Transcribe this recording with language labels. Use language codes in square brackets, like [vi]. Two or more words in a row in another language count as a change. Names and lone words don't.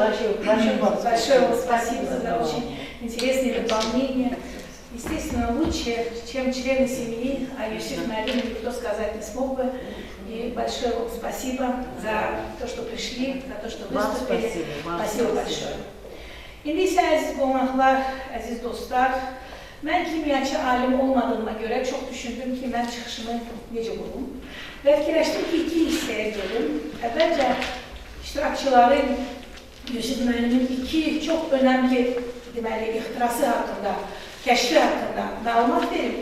[ru] Большое вам спасибо за очень интересные дополнения. Естественно, лучше, чем члены семьи, а Юсуф Мялим никто сказать не смог бы. И большое вам спасибо за то, что пришли, за то, что выступили. Спасибо большое. [az] İndi isə əziz qonaqlar, əziz dostlar, mən kimyaçı alim olmadığıma görə çox düşündüm ki, mən çıxışımı necə qurum və fikirləşdim ki, iki hissəyə bölüm. Əvvəlcə iştirakçıların Yusuf Müəllimin iki çox önəmli ixtirası haqqında, kəşfi haqqında məlumat verib.